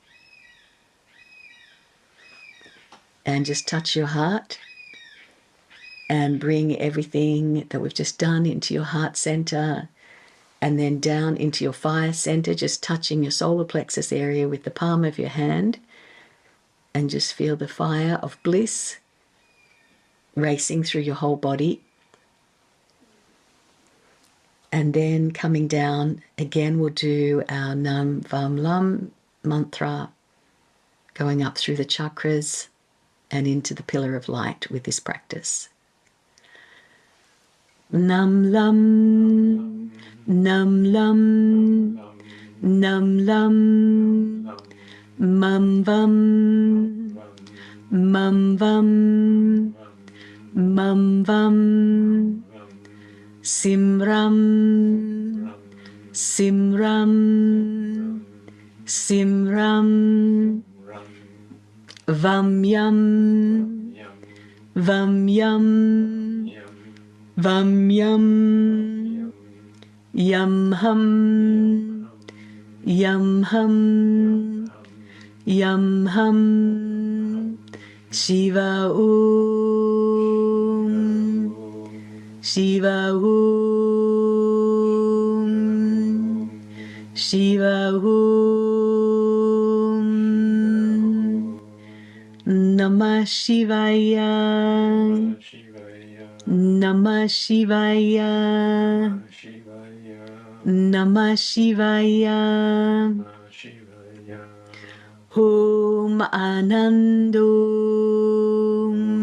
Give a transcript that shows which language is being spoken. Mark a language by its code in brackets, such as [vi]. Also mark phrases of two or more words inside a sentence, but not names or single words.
[en] And just touch your heart and bring everything that we've just done into your heart center, and then down into your fire center, just touching your solar plexus area with the palm of your hand, and just feel the fire of bliss racing through your whole body. And then coming down, again we'll do our Nam Vam Lam mantra, going up through the chakras and into the pillar of light with this practice. [sa] नम् लं, नम् लं, नम् लं, मुं वुं, मुं वुं, मुं वुं, सिम्रम्, सिम्रम्, सिम्रम्, वम्यम्, वम्यम्, वम्यम्, यं हुं, यं हुं, यं हुं, शिव ॐ, शिव ॐ, शिव ॐ, नमः शिवाय, नमः शिवाय, नमः शिवाय, ॐ आनन्दम्,